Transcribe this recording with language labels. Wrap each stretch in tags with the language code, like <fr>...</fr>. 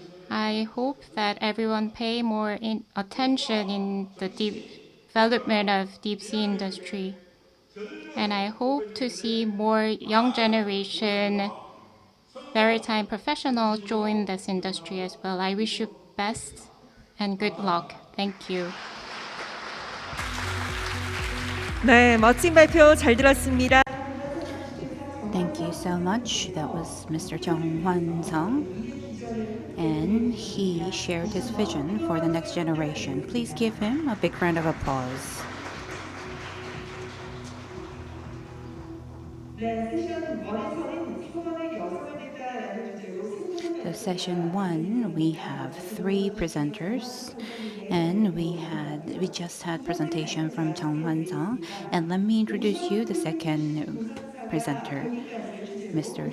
<en>I hope that everyone pay more attention in the development of deep sea industry. And I hope to see more young generation maritime professionals join this industry as well. I wish you best and good luck. Thank you.</en> <ko>네, 멋진 발표 잘 들었습니다.</ko> <en>Thank you so much. That was Mr. Jung Hwan Sung, and he shared his vision for the next generation. Please give him a big round of applause. So session one, we have three presenters, and we just had presentation from Jung Hwan Sung, and let me introduce you the second presenter, Mr.</en>